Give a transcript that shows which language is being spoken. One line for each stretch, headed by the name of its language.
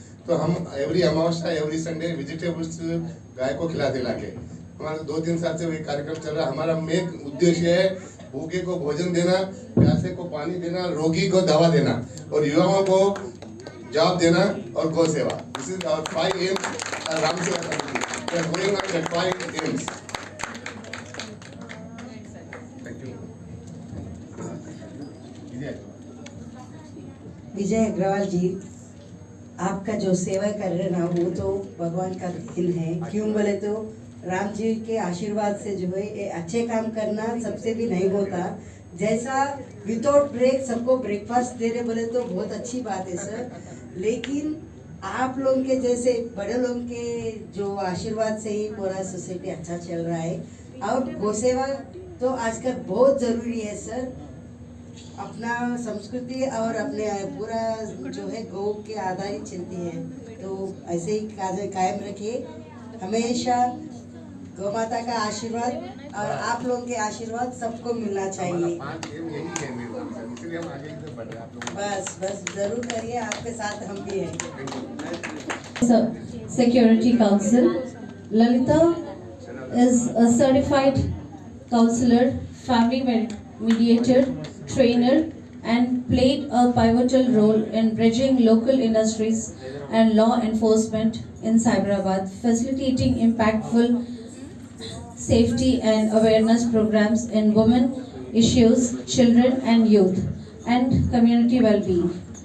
Hindi: तो हम एवरी अमावस्या every Sunday vegetables गाय को खिलाते लाके. हमारा 2-3 साल से वही कार्यक्रम चल रहा है. हमारा मेन उद्देश्य है भूखे को भोजन देना, प्यासे को पानी देना, रोगी को दवा देना और युवाओं को जॉब देना और गौ सेवा.
English: This is our 5 aims. Ram Seva committee we are going on that 5 aims.
Hindi: विजय अग्रवाल जी, आपका जो सेवा कर रहे ना वो तो भगवान का दिन है. क्यों बोले तो राम जी के आशीर्वाद से जो है ये अच्छे काम करना सबसे भी नहीं होता. जैसा विदाउट ब्रेक सबको ब्रेकफास्ट दे रहे बोले तो बहुत अच्छी बात है सर. लेकिन आप लोगों के जैसे बड़े लोगों के जो आशीर्वाद से ही पूरा सोसाइटी अच्छा चल रहा है. और गौ सेवा तो आजकल बहुत ज़रूरी है सर. अपना संस्कृति और अपने पूरा जो है गौ के आधार ही चलती है, तो ऐसे ही कायम रखिए हमेशा। गौ माता का आशीर्वाद और आप लोगों के आशीर्वाद सबको मिलना चाहिए। 5 एम यही है मेरे नाम से, इसलिए हम आगे इधर बढ़ रहे हैं आप लोग। बस बस जरूर करिए, आपके साथ हम भी हैं।
English: Security Council. Lalita is a certified counselor, family mediator, trainer, and played a pivotal role in bridging local industries and law enforcement in Cyberabad, facilitating impactful safety and awareness programs in women issues, children and youth, and community well-being.